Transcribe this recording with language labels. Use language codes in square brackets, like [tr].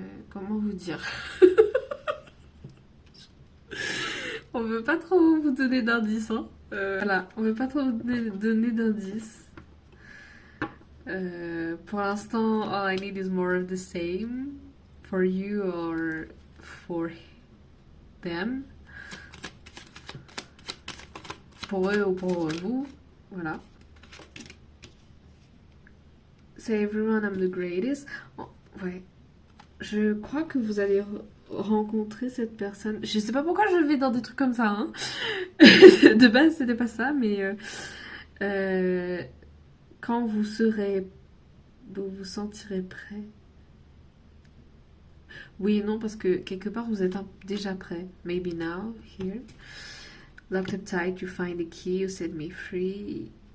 [fr] Comment vous dire? On veut pas trop vous donner d'indices, hein. Voilà, on veut pas trop vous donner d'indices. Pour l'instant, [en] all I need is more of the same for you or for them. [fr] Pour eux ou pour vous, voilà. [en] Say everyone I'm the greatest. [fr] Oh, ouais. Je crois que vous allez rencontrer cette personne. Je sais pas pourquoi je vais dans des trucs comme ça, hein. De base, c'était pas ça, mais quand vous vous sentirez prêt. Oui et non, parce que quelque part vous êtes déjà prêt. [en] Maybe now, here. Locked up tight, you find the key, you set me free.